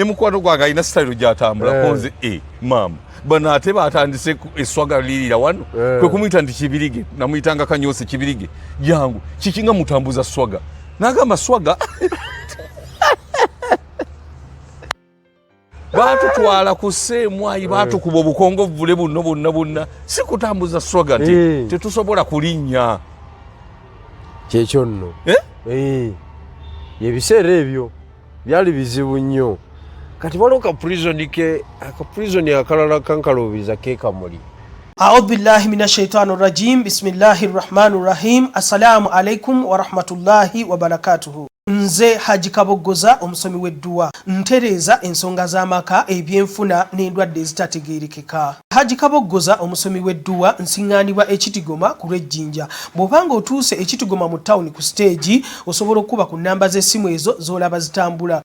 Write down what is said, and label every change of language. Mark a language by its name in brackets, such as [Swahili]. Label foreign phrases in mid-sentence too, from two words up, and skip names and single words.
[Ganda] mukwano gwange ayina sitayiro gy'atambula konze maama bano ate batandise eswaga lirira wano kwe kumuyita nti kibirige namuyitanga Kanyoosi kibirige jangu kiki nga mutambuza swaga nagamba swaga batutwala ku Sseemwayi batukuba obukongovvule bonna si kutambuza swaga nti tetusobola kulinnya kyekyo nno ebiseera ebyo byali bizibu nnyo. Kati waliwo ka prison akalala kankaluubiriza keekamuli. [Arabic] أعوذ بالله من الشيطان الرجيم. بسم الله الرحمن الرحيم. السلام عليكم ورحمة الله وبركاته. [Ganda] Nze Hajji Kaboggoza omusomi w'edduwa ntereeza ensonga z'amaka ebyenfuna n'endwadde ezitategeerekeka. Hajji Kaboggoza omusomi w'edduwa nsiŋŋaanibwa Ekitigoma ku lw'Ejjinja. Bw'obanga otuuse Ekitigoma mu ttawuni ku siteegi osobola okuba ku nnamba z'essimu ezo z'olaba zitambula.